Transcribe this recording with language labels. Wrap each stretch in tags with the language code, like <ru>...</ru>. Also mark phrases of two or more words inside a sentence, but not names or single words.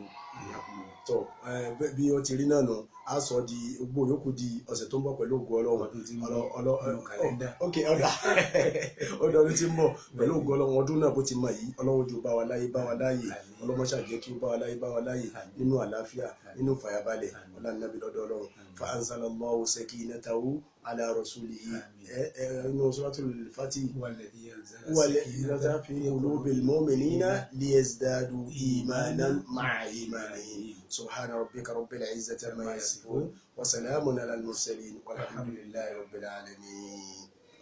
<yo>tọ bí ó ti rí náà nù á sọ di gbogbo yòókù di ọ̀sẹ̀ tó ń bọ̀ pẹ̀lú ògo ọlọ́run ok ọdún tí ń bọ̀ pẹ̀lú ògo ọlọ́run ọdún náà bó ti mọ̀ yìí ọlọ́run jù bá wa láyé ọlọ́run ṣàjẹ́ kí ó bá wa láyé nínú àlàáfíà nínú fàyàbalẹ̀ ọlọ́nàbí lọ́dọ̀ ọlọ́run</yo> <ar>فأنزل الله سكينته على رسوله inú suratul Fatih والذين في قلوب المؤمنين ليزدادوا إيمانا مع إيمانهم سبحان ربك رب العزة عما يصفون وسلام على المرسلين والحمد لله رب العالمين.</ar>